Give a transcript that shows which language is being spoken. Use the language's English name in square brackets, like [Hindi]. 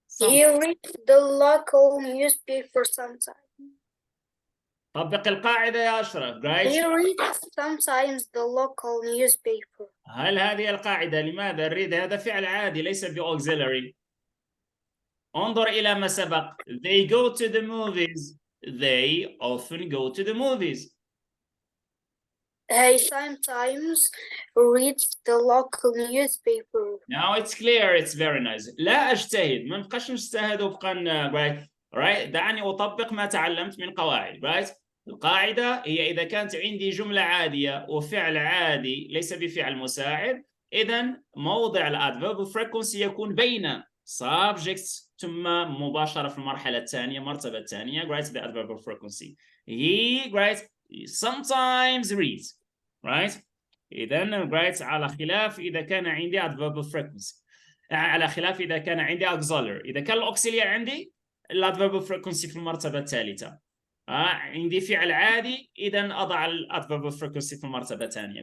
[English] He reads the local newspaper sometimes. [Arabic] طبق القاعدة يا أشرف. [English] Great. He reads sometimes the local newspaper. [Arabic] هل هذه القاعدة؟ لماذا الريد هذا فعل عادي ليس بauxiliary. انظر إلى ما سبق. [English] They go to the movies. They often go to the movies. He sometimes reads the local newspaper. Now it's clear, it's very nice. [Arabic] لا أجتهد، ما نبقاش نجتهد وفقا right. [English] Right. [Arabic] دعني أطبق ما تعلمت من قواعد. [English] Right. [Arabic] القاعدة هي إذا كانت عندي جملة عادية وفعل عادي ليس بفعل مساعد، إذا موضع الادفيرب frequency يكون بين subjects ثم مباشرة في المرحلة الثانية، المرتبة الثانية. [English] Right. The adverb of frequency. He, right, sometimes reads. Right. [Arabic] إذا right على خلاف إذا كان عندي [English] adverb of frequency. [Arabic] على خلاف إذا كان عندي auxiliary. إذا كان الأوكسيليار عندي الادفيرب of frequency في المرتبة الثالثة. عندي فعل عادي إذا أضع الادفيرب of frequency في المرتبة الثانية.